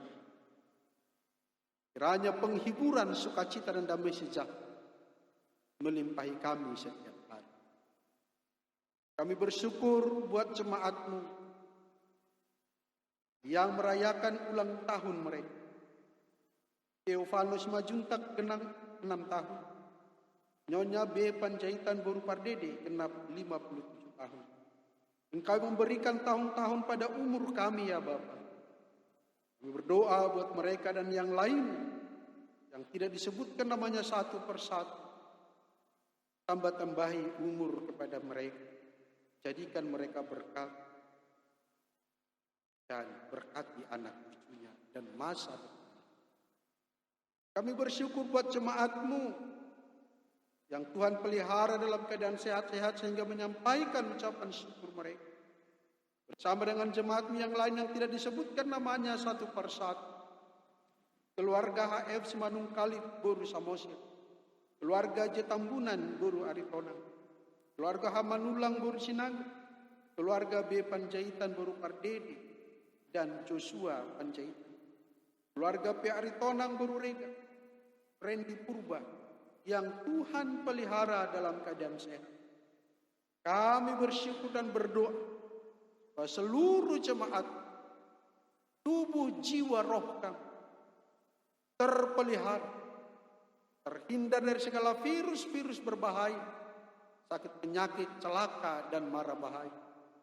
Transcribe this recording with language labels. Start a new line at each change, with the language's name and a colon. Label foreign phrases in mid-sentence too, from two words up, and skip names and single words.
Indonesian: Kiranya penghiburan, sukacita dan damai sejahtera melimpahi kami setiap hari. Kami bersyukur buat jemaat-Mu yang merayakan ulang tahun mereka. Theophanus Majuntak genap 6 tahun. Nyonya B. Panjaitan Boru Pardede genap 57 tahun. Engkau memberikan tahun-tahun pada umur kami ya Bapa. Kami berdoa buat mereka dan yang lain yang tidak disebutkan namanya satu persatu. Tambah-tambahi umur kepada mereka. Jadikan mereka berkat dan berkati anak cucunya dan masa depan. Kami bersyukur buat jemaat-Mu yang Tuhan pelihara dalam keadaan sehat-sehat sehingga menyampaikan ucapan syukur mereka. Bersama dengan jemaat-Mu yang lain yang tidak disebutkan namanya satu persatu. Keluarga HF Semanung Kalit Boru Samosir. Keluarga Jetambunan Boru Aritonang. Keluarga Hamanulang Boru Sinangga. Keluarga B. Panjaitan Boru Pardede dan Joshua Panjaitan. Keluarga P. Aritonang Boru Rega. Randy Purba yang Tuhan pelihara dalam keadaan sehat. Kami bersyukur dan berdoa bahwa seluruh jemaat, tubuh, jiwa, roh kami terpelihara, terhindar dari segala virus-virus berbahaya, sakit penyakit, celaka, dan mara bahaya.